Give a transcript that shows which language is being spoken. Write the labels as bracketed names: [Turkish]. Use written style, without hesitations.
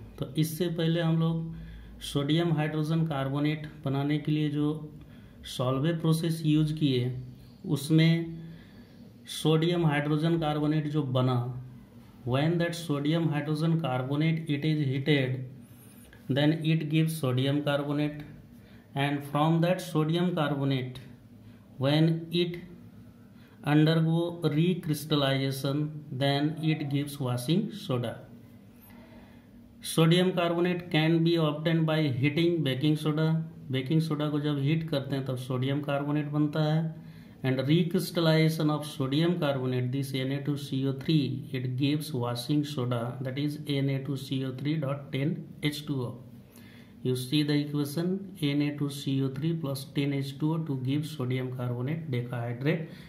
[Hindi] तो इससे पहले हम लोग सोडियम हाइड्रोजन कार्बोनेट बनाने के लिए जो सॉल्वे प्रोसेस यूज किए उसमें सोडियम हाइड्रोजन कार्बोनेट जो बना, [English] when that sodium hydrogen carbonate it is heated, then it gives sodium carbonate, and from that sodium carbonate when it undergo recrystallization then it gives washing soda. Sodium carbonate can be obtain by heating baking soda. [Hindi] Baking soda को जब heat करते हैं तब sodium carbonate बनता है. [English] And recrystallization of sodium carbonate this Na2CO3 it gives washing soda, that is Na2CO3.10H2O. You see the equation Na2CO3 plus 10H2O to give sodium carbonate decahydrate.